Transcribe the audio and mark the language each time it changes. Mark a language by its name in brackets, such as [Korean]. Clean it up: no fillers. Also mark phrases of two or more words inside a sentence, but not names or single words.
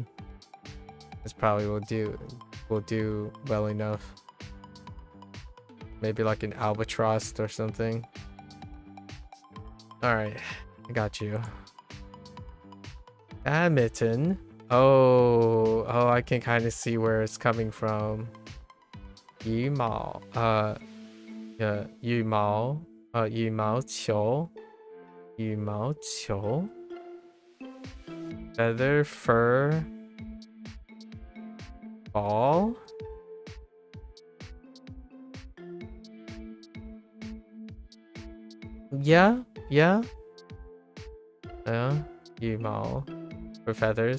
[English] This probably will do well enough. Maybe like an albatross or something. Alright, I got you. Badminton. Oh, I can kind of see where it's coming from. [Chinese] 羽毛. Yeah, 羽毛. 羽毛球。羽毛球. [English] Feather, fur, ball. Yeah. Yumao for feathers.